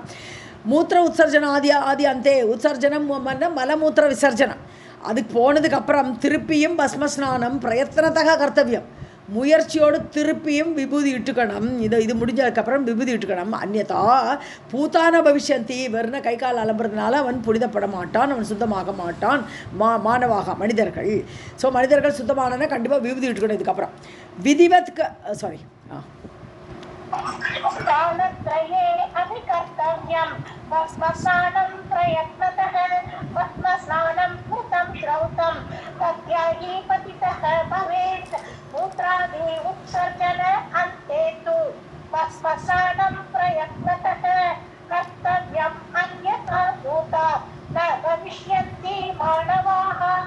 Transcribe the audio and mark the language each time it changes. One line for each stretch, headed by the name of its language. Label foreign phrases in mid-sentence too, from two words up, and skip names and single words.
Sanskrit: मूत्र उत्सर्जन आदि अन्ते उत्सर्जनम्
Tamil: மலமூத்திர விசர்ஜனம் அதுக்கு போனதுக்கப்புறம் திருப்பியும்
Sanskrit: भस्मस्नानं प्रयत्नतः कर्तव्यम्
Tamil: முயற்சியோடு திருப்பியும் விபூதி இட்டுக்கணும். இது முடிஞ்சதுக்கப்புறம் விபூதி இட்டுக்கணும்.
Sanskrit: अन्यथा भूता न भविष्यन्ति
Tamil: வெறும் கை கால் அலம்புறதுனால அவன் புனிதப்பட மாட்டான், அவன் சுத்தமாக மாட்டான். மானவாக மனிதர்கள். ஸோ மனிதர்கள் சுத்தமானனா கண்டிப்பாக விபூதி இட்டுக்கணும். இதுக்கப்புறம் விதிவத்க்கு சாரி
Sanskrit: कालत्रये अपि कर्तव्यं भस्मस्नानं प्रयत्नतः भस्मस्नानं कृतं श्रौतं तत्यागी पतितः भवेत्. मूत्रादि उत्सर्जन अन्ते तु भस्मस्नानं प्रयत्नतः कर्तव्यम् अन्यथा भूता न भविष्यन्ति मानवाः.